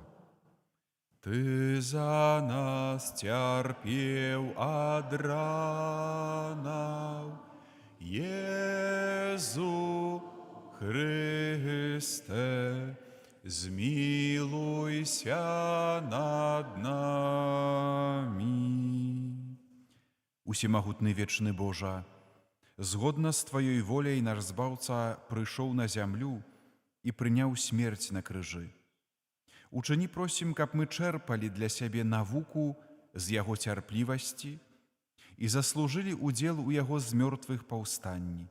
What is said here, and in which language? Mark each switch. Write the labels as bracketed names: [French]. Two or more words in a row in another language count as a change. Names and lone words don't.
[Polish] Ty za nas cierpiał od ranów, Jezu Chryste, zmiłuj się nad nami. [Belarusian] Усемагутны вечны Божа, згодна з Тваёй воляй наш Збаўца прыйшоў на зямлю і прыняў смерць на крыжы. Учыні просім, каб мы чэрпалі для сябе навуку з Яго цярплівасці і заслужылі удзел у Яго з мёртвых паўстанні.